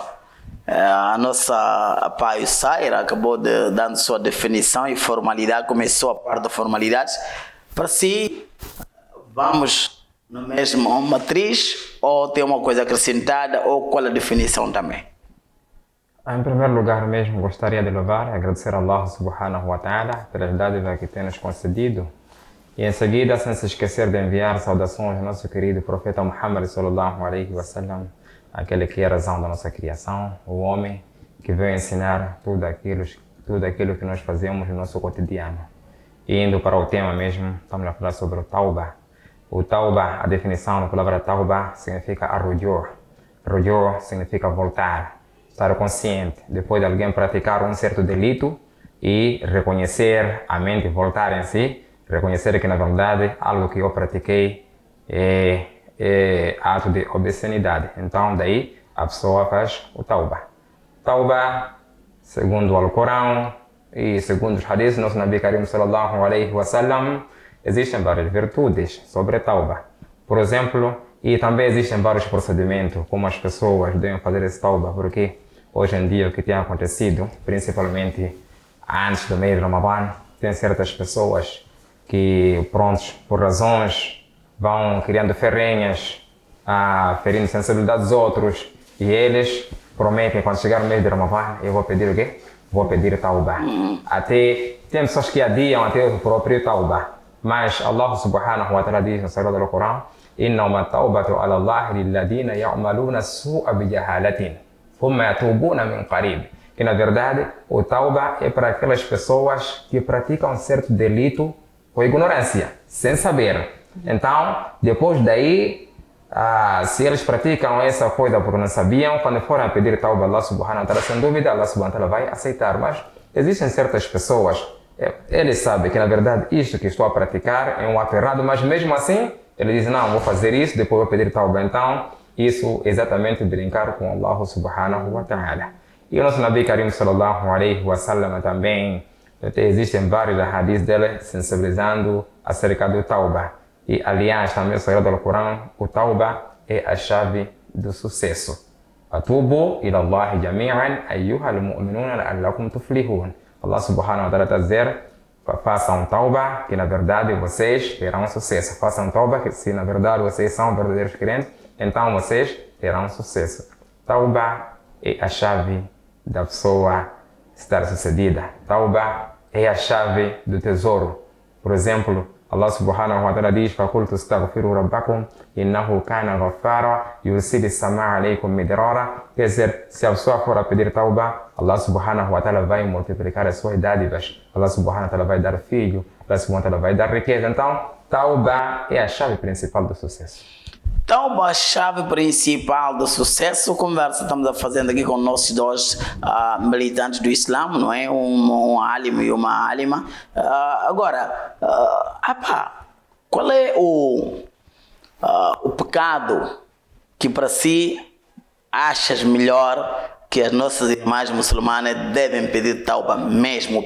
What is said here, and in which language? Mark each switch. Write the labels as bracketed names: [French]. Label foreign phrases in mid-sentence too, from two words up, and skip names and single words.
[Portuguese] A nossa Pai Saira acabou dando sua definição e formalidade, começou a parte da formalidade. Para si, vamos no mesmo matriz, ou tem uma coisa acrescentada, ou qual a definição também? Em primeiro lugar mesmo, gostaria de louvar e agradecer a Allah [Arabic] سبحانه وتعالى [Portuguese] pelas dádivas que tem nos concedido. E em seguida, sem se esquecer de enviar saudações ao nosso querido profeta Muhammad [Arabic] صلى الله عليه وسلم, [Portuguese] aquele que é a razão da nossa criação, o homem que veio ensinar tudo aquilo que nós fazemos no nosso cotidiano. E indo para o tema mesmo, estamos a falar sobre o Tauba. O Tauba, a definição da palavra Tauba significa arrujor. Arrujor significa voltar, estar consciente, depois de alguém praticar um certo delito e reconhecer a mente, voltar em si, reconhecer que na verdade algo que eu pratiquei é ato de obscenidade. Então daí a pessoa faz o Tauba. Tauba, segundo o Alcorão e segundo os hadiths do nosso [Arabic] نبي كريم صلى الله عليه وسلم, [Portuguese] existem várias virtudes sobre a Tauba. Por exemplo, E também existem vários procedimentos, como as pessoas devem fazer esse tauba, porque hoje em dia o que tem acontecido, principalmente antes do mês de Ramadã, tem certas pessoas que, prontos, por razões, vão criando ferrenhas, ferindo a sensibilidade dos outros, e eles prometem, quando chegar o mês de Ramadã, eu vou pedir o quê? Vou pedir tauba. Até, tem pessoas que adiam até o próprio tauba. Mas Allah [Arabic] سبحانه وتعالى [Portuguese] diz no Sagrado Corão: [Arabic] إنما التوبة على الله للذين يعملون السوء بجهالة ثم يتوبون من قريب. [Portuguese] Que na verdade o tauba é para aquelas pessoas que praticam certo delito com ignorância, sem saber. Então, depois daí, se eles praticam essa coisa porque não sabiam, quando forem a pedir tauba a Allah [Arabic] سبحانه وتعالى, [Portuguese] sem dúvida Allah [Arabic] سبحانه وتعالى [Portuguese] vai aceitar. Mas existem certas pessoas, eles sabem que na verdade isto que estou a praticar é um ato errado, mas mesmo assim ele diz: não, vou fazer isso, depois vou pedir tauba. Então, isso é exatamente brincar com Allah [Arabic] سبحانه وتعالى. [Portuguese] E o nosso [Arabic] نبي كريم صلى الله عليه وسلم [Portuguese] também, existem vários hadiths dele sensibilizando acerca do tauba. E aliás, também o Sagrado Alcorão, o tauba é a chave do sucesso. [Arabic] توبوا إلى الله جميعا أيها المؤمنون لعلكم تفلحون. [Portuguese] Allah [Arabic] سبحانه وتعالى [Portuguese] está a dizer: façam tauba, que na verdade vocês terão sucesso. Façam tauba, que se na verdade vocês são verdadeiros crentes, então vocês terão sucesso. Tauba é a chave da pessoa estar sucedida. Tauba é a chave do tesouro. Por exemplo, [Arabic] الله سبحانه وتعالى diz: فَقُلْتُ اسْتَغْفِرُوا رَبَّكُمْ إِنَّهُ كَانَ غَفَّارًا يُرْسِلِ السَّمَاءَ عَلَيْكُمْ مِدْرَارًا. [Portuguese] Quer dizer, se a pessoa for a pedir tauba, Allah [Arabic] سبحانه وتعالى [Portuguese] vai multiplicar as suas dádivas. Allah [Arabic] سبحانه وتعالى [Portuguese] vai dar filho, Allah [Arabic] سبحانه وتعالى [Portuguese] vai dar riqueza. Então, tauba é a chave principal do sucesso. Então, a chave principal do sucesso, conversa estamos a fazendo aqui com nossos dois militantes do Islã, não é? Um alim e uma alima. Agora, qual é o pecado que para si achas melhor que as nossas irmãs muçulmanas devem pedir tauba mesmo?